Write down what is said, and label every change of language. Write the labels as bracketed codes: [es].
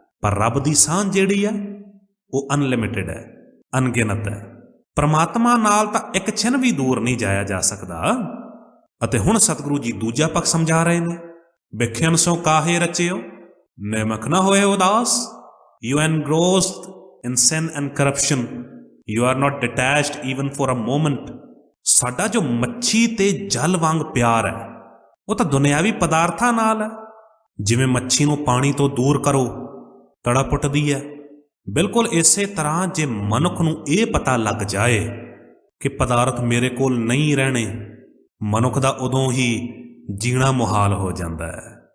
[pa] ਪਰ ਰੱਬ ਦੀ ਸਾਂਝ ਜਿਹੜੀ ਆ ਉਹ ਅਨਲਿਮਿਟਿਡ ਹੈ, ਅਣਗਿਣਤ ਹੈ। ਪਰਮਾਤਮਾ ਨਾਲ ਤਾਂ ਇੱਕ ਛਿਨ ਵੀ ਦੂਰ ਨਹੀਂ ਜਾਇਆ ਜਾ ਸਕਦਾ। ਅਤੇ ਹੁਣ ਸਤਿਗੁਰੂ ਜੀ ਦੂਜਾ ਪੱਖ ਸਮਝਾ ਰਹੇ ਨੇ, ਵਿਖਿਆਨ ਸੋ ਕਾਹੇ ਰਚਿਓ, ਨਿਮਕ ਨਾ ਹੋਏ ਉਦਾਸ। [en] You engrossed in sin and corruption, you are not detached even for a moment। [pa] ਸਾਡਾ ਜੋ ਮੱਛੀ ਤੇ ਜਲ ਵਾਂਗ ਪਿਆਰ ਹੈ, ਉਹ ਤਾਂ ਦੁਨਿਆਵੀ ਪਦਾਰਥਾਂ ਨਾਲ ਹੈ। ਜਿਵੇਂ ਮੱਛੀ ਨੂੰ ਪਾਣੀ ਤੋਂ ਦੂਰ ਕਰੋ ਤੜਪ ਉੱਠਦੀ ਹੈ, ਬਿਲਕੁਲ ਇਸੇ ਤਰ੍ਹਾਂ ਜੇ ਮਨੁੱਖ ਨੂੰ ਇਹ ਪਤਾ ਲੱਗ ਜਾਏ ਕਿ ਪਦਾਰਥ ਮੇਰੇ ਕੋਲ ਨਹੀਂ ਰਹਿਣੇ, ਮਨੁੱਖ ਦਾ ਉਦੋਂ ਹੀ ਜੀਣਾ ਮੁਹਾਲ ਹੋ ਜਾਂਦਾ ਹੈ।